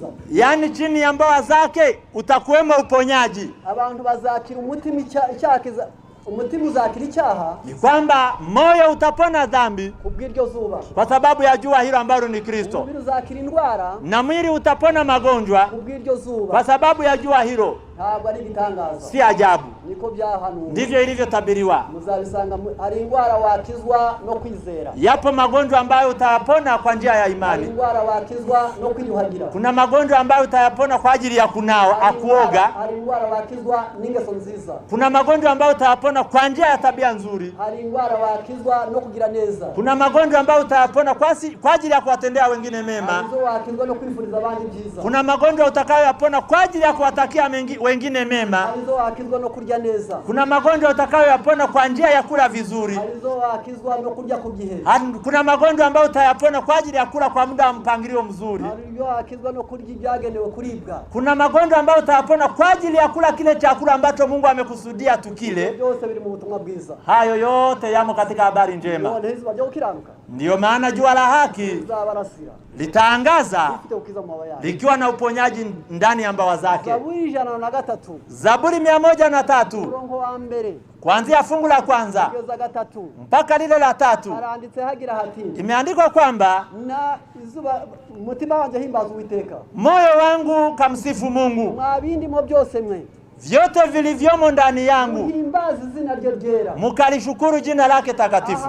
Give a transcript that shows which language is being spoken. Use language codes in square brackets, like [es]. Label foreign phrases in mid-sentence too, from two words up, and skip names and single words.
[sw] yani chini ya mbawa zake utakuwemo uponyaji. [rw] Abantu bazakira umutima icyakiza, umutima uzakira icyaha, [sw] ni kwamba moyo utapona dhambi [rw] kubw'iryo zuba, [sw] kwa sababu ya jua hilo ambalo ni Kristo, [rw] umubiri uzakira indwara, [sw] na mwili utapona magonjwa [rw] kubw'iryo zuba, [sw] kwa sababu ya jua hilo. [rw] Ntabwo ari gitangaza, [sw] si ajabu, [rw] niko byahanuwe, [sw] ndivyo ilivyotabiriwa. [rw] Muzabisanga ari indwara wakizwa no kwizera, [sw] yapo magonjwa ambayo utayapona kwa njia ya imani, [rw] indwara wakizwa no kwiyuhagira, [sw] kuna magonjwa ambayo utayapona kwa ajili ya kunawa akuoga, [rw] ari indwara wakizwa n'ingeso nziza, [sw] kuna magonjwa ambayo utayapona kwa njia ya tabia nzuri, [rw] ari indwara wakizwa no kugira neza, [sw] kuna magonjwa ambayo utayapona kwa ajili ya kuwatendea wengine mema, [rw] arizo wakizwa no kwifuriza abandi byiza, [sw] kuna magonjwa utakayoyapona kwa ajili ya kuwatakia wengine mema, [rw] arizo wakizwa no kurya neza, [sw] kuna magonjwa utakayoyapona kwa njia ya kula vizuri, [rw] arizo wakizwa no kurya ku gihe, [sw] kuna magonjwa ambayo utayapona kwa ajili ya kula kwa muda wa mpangilio mzuri, [rw] arizo wakizwa no kurya ibyagenewe kuribwa, [sw] kuna magonjwa ambayo utayapona kwa ajili ya kula kile chakula ambacho Mungu amekusudia tukile. [rw] Byose biri mu butumwa bwiza. [sw] Hayo yote yamo katika habari njema. Ndiyo maana jua la haki litaangaza likiwa na uponyaji ndani ya mbawa zake. Zaburi 103 kuanzia fungu la 1 mpaka lile la 3 imeandikwa kwamba moyo wangu kamsifu Mungu, vyote vilivyomo ndani yangu mukalishukuru jina lake takatifu.